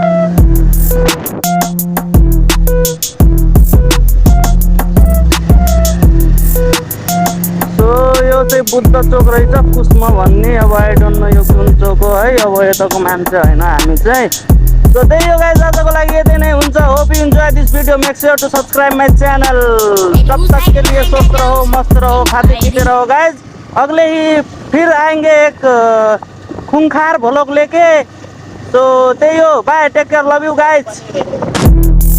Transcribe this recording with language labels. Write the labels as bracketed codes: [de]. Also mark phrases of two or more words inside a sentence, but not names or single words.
[ne] सो यो चाहिँ बुद्ध चोक रहेछ कुस्मा भन्ने। अब [en] I don't know [ne] यो कुन चोक हो है, अब यताको मान्छे होइन हामी चाहिँ। तो त्यही हो गाइज, आजको लागि यति नै हुन्छ। [en] Hope you enjoy this video, make sure to subscribe my channel. [hi] तब तक के लिए स्वस्थ रहो, मस्त रहो, खाते पीते रहो गाइज। अगले ही फिर आएंगे एक खूंखार व्लॉग लेके। [ne] तो त्यही हो, [en] Bye, take care, love you guys.